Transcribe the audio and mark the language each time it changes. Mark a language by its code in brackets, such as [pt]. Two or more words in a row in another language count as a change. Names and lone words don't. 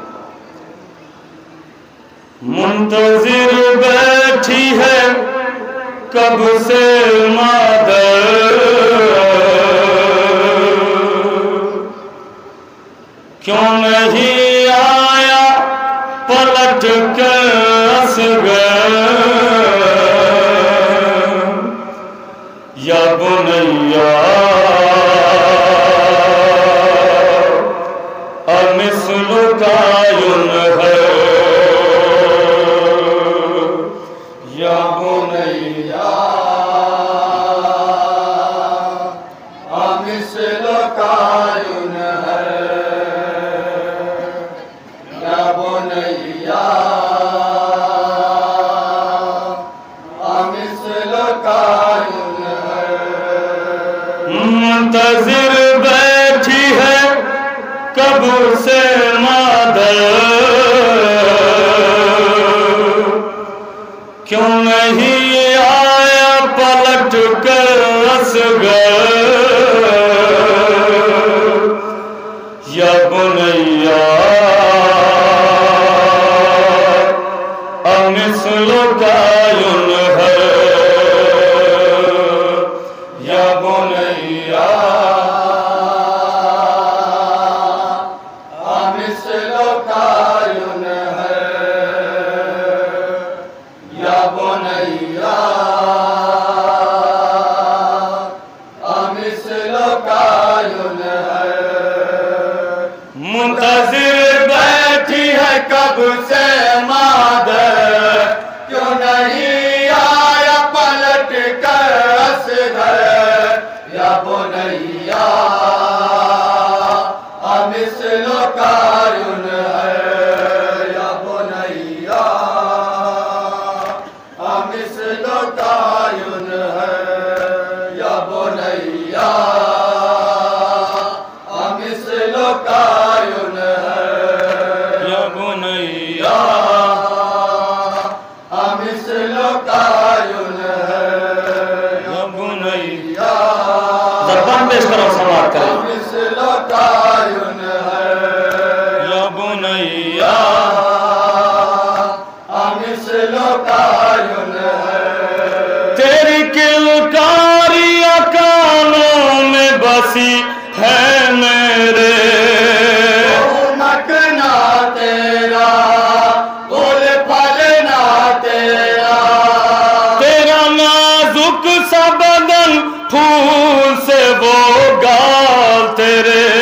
[ur] منتظر بیٹھی ہے کب سے مادر، کیوں نہیں آیا پلٹ کر اصغر, [ar] يا بنيّ أمثلك ينحر، يا بنيّ أمثلك ينحر، يا بنيّ أمثلك ينحر. [ur] منتظر بیٹھی ہے کب سے مادر، کیوں نہیں آیا پلٹ کر اصغر, [ar] يا بنيّ أمثلك ينحر, يا بنيّ أمثلك ينحر، يا بنيّ أمثلك ينحر. [ur] منتظر بیٹھی ہے کب سے مادر، کیوں نہیں آیا پلٹ کر اصغر, [ar] يا بنيّ أمثلك ينحر، يا بنيّ أمثلك ينحر، يا بنيّ أمثلك ينحر، يا بنيّ أمثلك ينحر، يا بنيّ. [ur] زبان پیش کرو، سماعت کریں. [ar] أمثلك ينحر، يا بنيّ أمثلك ينحر. [ur] تیری کلکاریاں کانوں میں بسی ہے میرے، مکنا تیرا بول فلنا تیرا، تیرا نازک سا بدن پھول سے وہ گال تیرے,